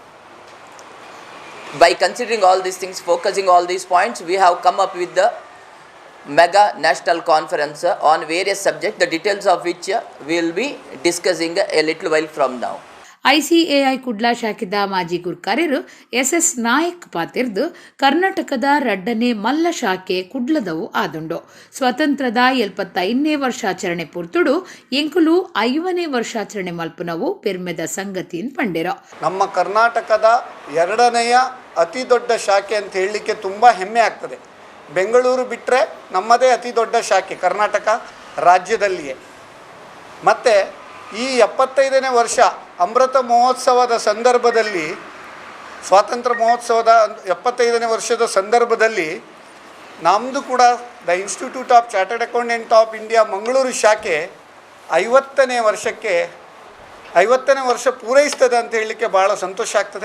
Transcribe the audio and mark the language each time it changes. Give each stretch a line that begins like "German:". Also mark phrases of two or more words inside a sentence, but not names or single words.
English: By considering all these things, focusing all these points, we have come up with the mega national conference on various subjects, the details of which we will be discussing a little while from now.
Tulu: ಐಸಿಎಐ ಕುಡ್ಲಾ ಶಾಖೆದ ಮಾಜಿ ಗುರುಕಾರ್ಯರು ಎಸ್ ನಾಯಕ್ ಪಾತಿರ್ದು ಕರ್ನಾಟಕದ ರಡ್ಡನೇ ಮಲ್ಲ ಶಾಖೆ ಕುಡ್ಲದವು ಆದುಂಡು. ಸ್ವತಂತ್ರದ 75ನೇ ವರ್ಷಾಚರಣೆ ಪೂರ್ತುಡು ಎಂಕುಲು 5ನೇ ವರ್ಷಾಚರಣೆ ಮಲ್ಪುನವು ಪೆರ್ಮೆದ ಸಂಗತಿನ್ ಪಂಡೆರ.
Kannada: ನಮ್ಮ ಕರ್ನಾಟಕದ 2ನೆಯ ಅತಿ ದೊಡ್ಡ ಶಾಖೆ ಅಂತ ಹೇಳಲಿಕ್ಕೆ ತುಂಬ ಹೆಮ್ಮೆ ಆಗ್ತದೆ. ಬೆಂಗಳೂರು ಬಿಟ್ಟರೆ ನಮ್ಮದೇ ಅತಿ ದೊಡ್ಡ ಶಾಖೆ ಕರ್ನಾಟಕ ರಾಜ್ಯದಲ್ಲಿಯೇ. ಮತ್ತು ಈ 75ನೇ ವರ್ಷ ಅಮೃತ ಮಹೋತ್ಸವದ ಸಂದರ್ಭದಲ್ಲಿ, ಸ್ವಾತಂತ್ರ್ಯ ಮಹೋತ್ಸವದ 75ನೇ ವರ್ಷದ ಸಂದರ್ಭದಲ್ಲಿ ನಮ್ಮದು ಕೂಡ ದ ಇನ್ಸ್ಟಿಟ್ಯೂಟ್ ಆಫ್ ಚಾರ್ಟರ್ಡ್ ಅಕೌಂಟೆಂಟ್ ಆಫ್ ಇಂಡಿಯಾ ಮಂಗಳೂರು ಶಾಖೆ 50ನೇ ವರ್ಷ ಪೂರೈಸ್ತದೆ ಅಂತ ಹೇಳಲಿಕ್ಕೆ ಭಾಳ ಸಂತೋಷ ಆಗ್ತದೆ.